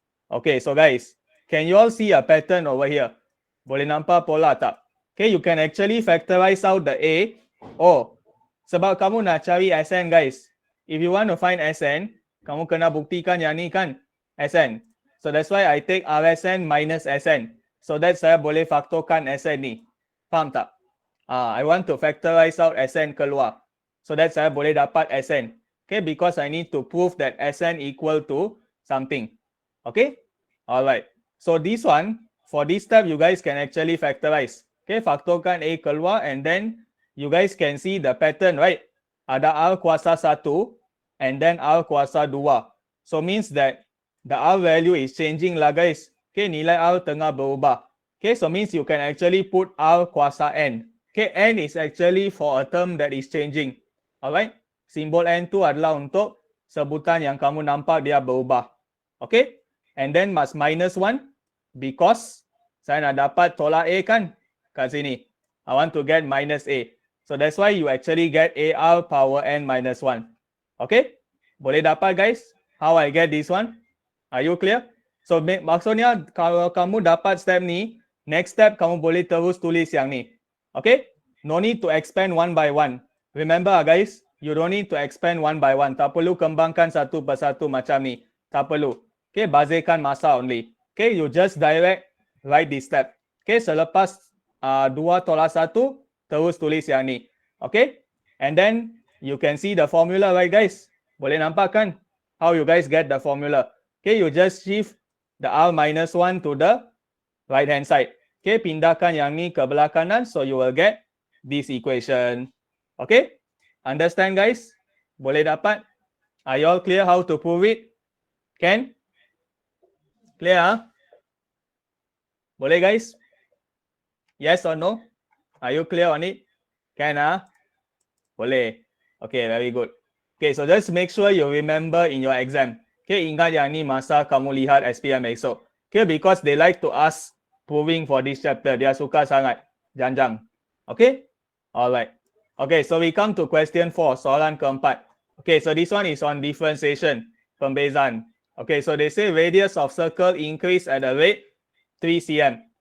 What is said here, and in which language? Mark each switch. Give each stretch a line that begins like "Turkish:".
English: Okay, so guys, can you all see a pattern over here?
Malay: Boleh nampak pola tak?
English: Okay, you can actually factorize out the A. Oh,
Malay: sebab kamu nak cari SN guys.
English: If you want to find SN,
Malay: kamu kena buktikan yang ni kan, SN.
English: So that's why I take RSN minus SN.
Malay: So that saya boleh faktorkan SN ni. Faham tak?
English: I want to factorize out SN keluar.
Malay: So that saya boleh dapat SN.
English: Okay, because I need to prove that SN equal to something. Okay, alright. So this one, for this step, you guys can actually factorize. Okay,
Malay: faktorkan A keluar
English: and then you guys can see the pattern, right?
Malay: Ada R kuasa 1
English: and then
Malay: R kuasa 2.
English: So means that the R value is changing lah guys. Okay,
Malay: nilai R tengah berubah.
English: Okay, so means you can actually put R kuasa N. Okay, N is actually for a term that is changing.
Malay: Alright, simbol N tu adalah untuk sebutan yang kamu nampak dia berubah. Okay,
English: and then mas minus 1 because
Malay: saya nak dapat tolak A kan kat sini.
English: I want to get minus A. So that's why you actually get AR power N minus 1. Okay,
Malay: boleh dapat
English: guys how I get this one? Are you clear?
Malay: So maksudnya kalau kamu dapat step ni,
English: next step
Malay: kamu boleh terus tulis yang ni.
English: Okay, no need to expand one by one. Remember guys, you don't need to expand one by one.
Malay: Tak perlu kembangkan satu persatu macam ni. Tak perlu.
English: Okay,
Malay: bazirkan masa
English: only. Okay, you just direct write this step.
Malay: Okay, selepas 2 tolak 1, terus tulis yang ni.
English: Okay, and then you can see the formula, right guys?
Malay: Boleh nampak kan
English: how you guys get the formula? Okay, you just shift the R minus 1 to the right hand side.
Malay: Okay, pindahkan yang ni ke belah kanan,
English: so you will get this equation. Okay, understand guys?
Malay: Boleh dapat?
English: Are you all clear how to prove it? Can? Clear? Huh?
Malay: Boleh guys?
English: Yes or no? Are you clear on it? Can? Boleh. Okay, very good. Okay, so just make sure you remember in your exam.
Malay: Okay, ingat yang ni masa kamu lihat SPM esok.
English: Okay, because they like to ask proving for this chapter.
Malay: Dia suka sangat. Janjang. Okay? Alright.
English: Okay, so we come to question 4,
Malay: soalan keempat.
English: Okay, so this one is on differentiation, pembezaan. Okay, so they say radius of circle increase at a rate 3 cm.